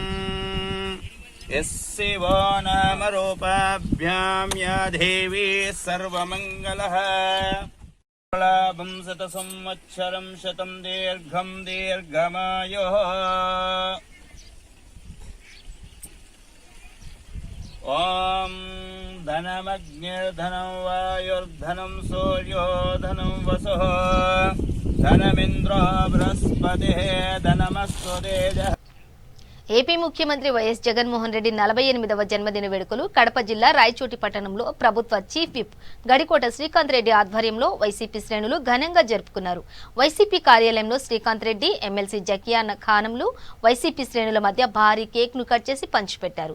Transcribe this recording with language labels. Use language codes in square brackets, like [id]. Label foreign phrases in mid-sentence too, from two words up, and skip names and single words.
[sa] यस्शिवो नामरूपाभ्यां या देवी सर्वमङ्गलः शत संवत्सरं शतं दीर्घं दीर्घमायुः ॐ धनमग्निर्धनं वायुर्धनं सूर्यो धनं वसुः धनमिन्द्रो बृहस्पतिः धनमस्तु तेजः. [te] ఏపీ ముఖ్యమంత్రి వైఎస్ జగన్మోహన్ రెడ్డి 48వ జన్మదిన వేడుకలు కడప జిల్లా రాయచోటి పట్టణంలో ప్రభుత్వ చీఫ్ విప్ గడికోట శ్రీకాంత్ రెడ్డి ఆధ్వర్యంలో వైసీపీ శ్రేణులు ఘనంగా జరుపుకున్నారు. వైసీపీ కార్యాలయంలో శ్రీకాంత్ రెడ్డి, ఎమ్మెల్సీ జకియా ఖానంలు వైసీపీ శ్రేణుల మధ్య భారీ కేక్ ను కట్ చేసి పంచిపెట్టారు.